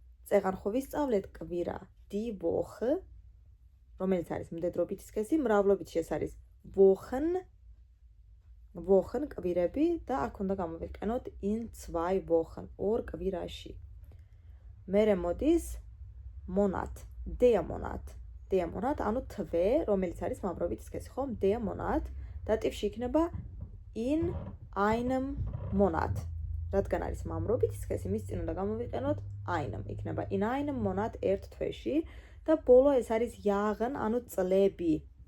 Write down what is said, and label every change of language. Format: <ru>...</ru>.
<ka>წეღან ხო ვისწავლეთ კვირა,</ka> <de>die Woche,</de> <ka>რომელიც არის მდედრობითი სქესი, მრავლობითში ეს არის</ka> <de>Wochen</de> <ka>კვირები და აქ უნდა გამოვიყენოთ</ka> <de>in 2 Wochen,</de> <ka>ორ კვირაში. მერე მოდის Monat,</ka> <de>der Monat,</de> <ka>ანუ თვე, რომელიც არის მამრობითი სქესი, ხო?</ka> <de>Der Monat,</de> <ka>დატივში იქნება</ka> <de>in einem Monat.</de> <ka>რადგან არის მამრობითი სქესი, მის წინ უნდა გამოვიყენოთ</ka> <de>einem,</de> <ka>იქნება</ka> <de>in einem Monat,</de> <ka>ერთ თვეში და ბოლო ეს არის</ka> <de>Jahren,</de> <ka>ანუ წლები.</ka>